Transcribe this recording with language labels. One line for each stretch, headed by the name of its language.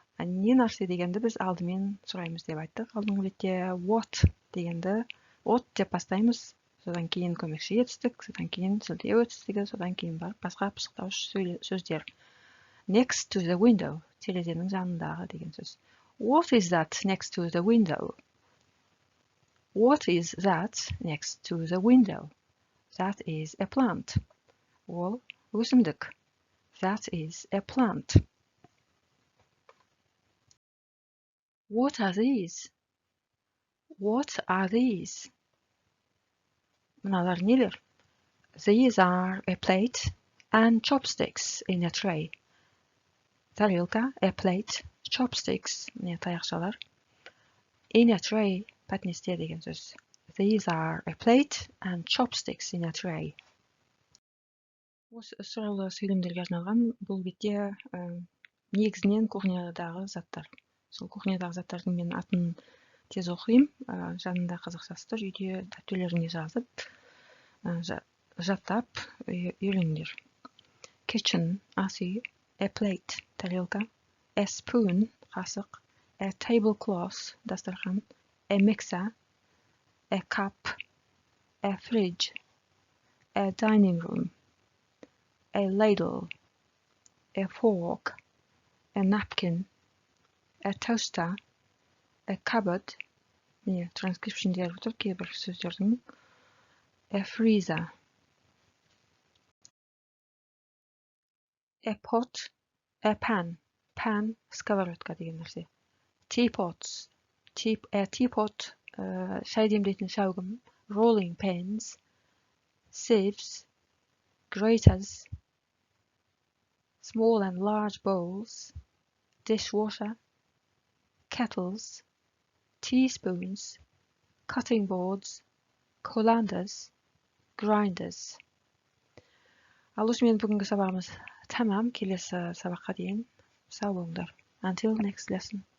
Kazakh: Не нәрсе дегенді біз алдымен сұраймыз деп айттық. Алдыңғы бетте what дегенді what деп бастаймыз. Содан кейін көмекші етістік, содан кейін сілтеу етістігі, содан кейін барып басқа пысықтауыш сөздер.
English: Next to the window,
Kazakh: терезенің жанындағы деген сөз.
English: What is that next to the window? What is that next to the window? That is a plant.
Kazakh: Ол өсімдік.
English: That is a plant. What are these? What are these?
Kazakh: Mınalar neler?
English: These are a plate and chopsticks in a tray.
Kazakh: Тарелка, a plate, chopsticks, не таяқшалар. In a tray, пәтнесте деген сөз.
English: These are a plate and chopsticks in a tray.
Kazakh: Осы сұраулы сөйлемдерге арналған бұл бетте негізінен кухнядағы заттар. Сол кухнядағы заттардың мен атын тез оқимын, жанында қазақшасы тұр, үйде дәптерлеріңе жазып, жаттап үйреніңдер.
English: Kitchen, ас үй, a plate, тарелка, a spoon, қасық, a tablecloth, дастархан, a mixer, a cup, a fridge, a dining room, a ladle, a fork, a napkin, a toaster, a cupboard,
Kazakh: міне транскрипшндер тұр кейбір сөздердің,
English: a freezer, a pot, a pan, pan, сковородка деген нәрсе, teapots, a teapot,
Kazakh: шай демдейтін шәугім,
English: rolling pins, sieves, graters, small and large bowls, dishwasher, kettles, teaspoons, cutting boards, colanders, grinders.
Kazakh: Ал осымен бүгінгі сабағымыз тәмам. Келесі сабаққа дейін сау болыңдар.
English: Until next lesson.